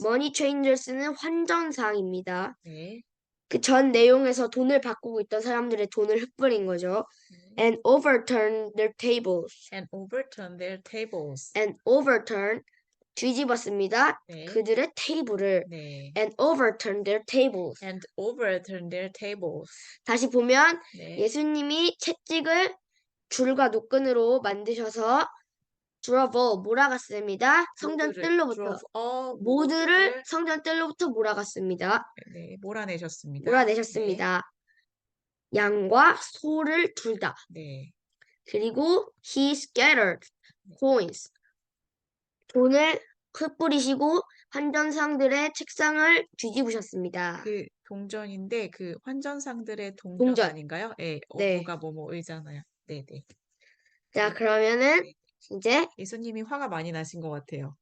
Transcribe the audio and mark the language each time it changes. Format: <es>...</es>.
<en>money changers</en> <ko>는 환전상입니다. 네. 그 전 내용에서 돈을 바꾸고 있던 사람들의 돈을 흩뿌린 거죠.</ko> <en>and overturned their tables. And overturned their tables. and overturn</en> <ko>뒤집었습니다. 네. 그들의 테이블을. 네.</ko> <en>and overturned their tables. And overturned their tables.</en> <ko>다시 보면 네. 예수님이 채찍을 줄과 노끈으로 만드셔서 drove 몰아갔습니다. 성전 뜰로부터</ko> <en>drove all</en> <ko>모두를 성전 뜰로부터 몰아갔습니다. 네, 몰아내셨습니다. 몰아내셨습니다. 양과 소를 둘 다. 네. 그리고</ko> <en>he scattered coins.</en> <ko>돈을 흩뿌리시고 환전상들의 책상을 뒤집으셨습니다. 그 동전인데 그 환전상들의 동전 동전. 아닌가요? 네. 네. 어부가 뭐뭐 의잖아요. 네, 네. 자, 그러면은 이제 예수님이 화가 많이 나신 것 같아요.</ko>